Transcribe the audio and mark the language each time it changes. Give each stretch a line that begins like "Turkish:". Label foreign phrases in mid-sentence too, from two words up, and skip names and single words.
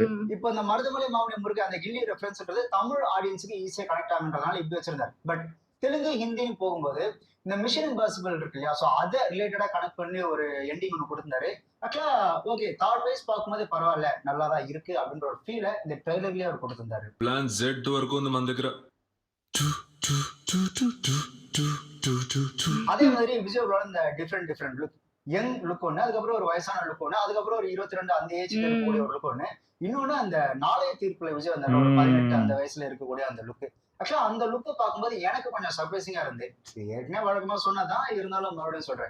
Tamil: இப்ப இந்த மருதமலை மாமணி முருகை அந்த கில்லி ரெஃபரன்ஸ்ன்றது தமிழ் ஆடியன்ஸுக்கு
English: easy connect
Tamil: ஆகுன்றதுனால இப்படி வச்சிருந்தாரு. பட் தெலுங்கு ஹிந்தியும் போகும்போது இந்த மிஷன் இம்பாசிபிள் இருக்கு இல்லையா, சோ அதை
English: related connect
Tamil: பண்ணி ஒரு எண்டிங் ஒன்று கொடுத்திருந்தாரு.
English: actually okay thought wise
Tamil: பார்க்கும்போது பரவாயில்ல நல்லாதான் இருக்கு அப்படின்ற ஒரு ஃபீலை இந்த ட்ரெய்லர்லயே அவர் கொடுத்திருந்தாரு.
English: plan Z
Telugu: వరకు ఉంది మన దగ్గర.
Tamil: அதே மாதிரி விஜயோட இந்த
English: different look, young look
Tamil: ஒண்ணு, அதுக்கப்புறம் ஒரு வயசான லுக் ஒண்ணு, அதுக்கப்புறம் ஒரு 22 அந்த ஏஜ்ல இருக்கக்கூடிய ஒரு லுக் ஒண்ணு, இன்னொன்னு அந்த நாளைய தீர்ப்புல விஜய் வந்த ஒரு 18 அந்த வயசுல இருக்கக்கூடிய அந்த லுக். ஆக்சுவலா அந்த லுக்கை பார்க்கும்போது எனக்கு கொஞ்சம் சர்ப்ரைசிங்கா இருந்து, ஏற்கனவே வழக்கமா சொன்னதான் இருந்தாலும் மறுபடியும் சொல்றேன்.